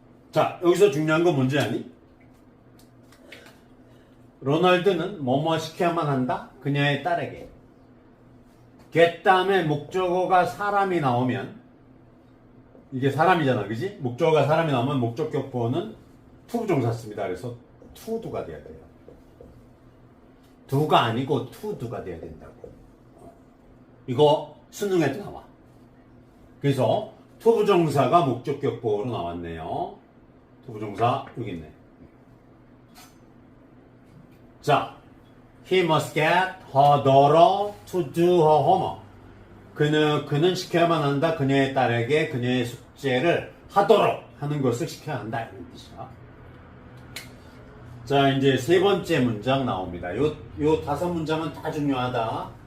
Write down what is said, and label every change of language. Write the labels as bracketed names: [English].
[Korean] 자, 여기서 중요한 건 뭔지 아니? 로널드는 뭐뭐 시켜야만 한다? 그녀의 딸에게. get 다음에 목적어가 사람이 나오면 이게 사람이잖아, 그지? 목적어가 사람이 나오면 목적격 보호는 to 부정사 씁니다. 그래서 to do가 돼야 돼요. do가 아니고 to do가 돼야 된다고. 이거 수능에도 나와. 그래서 to 부정사가 목적격 보호로 나왔네요. to 부정사 여기 있네. [English] 자, he must get her daughter to do her homework. [Korean] 그는 시켜야만 한다. 그녀의 딸에게 그녀의 숙제를 하도록 하는 것을 시켜야 한다. 이런 뜻이야. 자, 이제 세 번째 문장 나옵니다. 요 다섯 문장은 다 중요하다.